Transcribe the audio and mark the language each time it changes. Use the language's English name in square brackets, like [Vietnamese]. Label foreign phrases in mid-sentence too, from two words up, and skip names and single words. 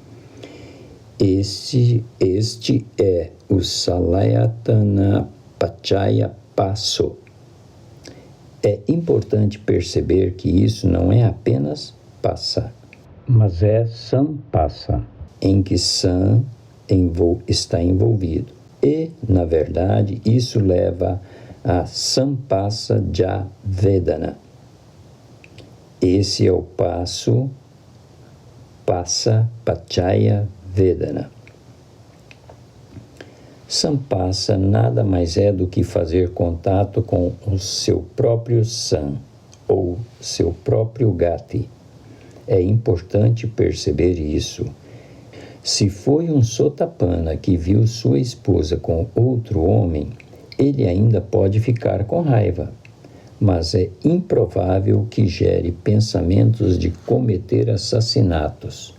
[Portuguese] Este é o [Pali] Salayatana Pachaya [Portuguese] Passo. É importante perceber que isso não é apenas passa, mas é sampassa, em que sam está envolvido. E, na verdade, isso leva a [Pali] sampassa ja vedana. [Portuguese] Esse é o passo [Pali] passa paccaya vedana. [Portuguese] Sampassa nada mais é do que fazer contato com o seu próprio sam, ou seu próprio gati. É importante perceber isso. Se foi um Sotapanna que viu sua esposa com outro homem, ele ainda pode ficar com raiva, mas é improvável que gere pensamentos de cometer assassinatos.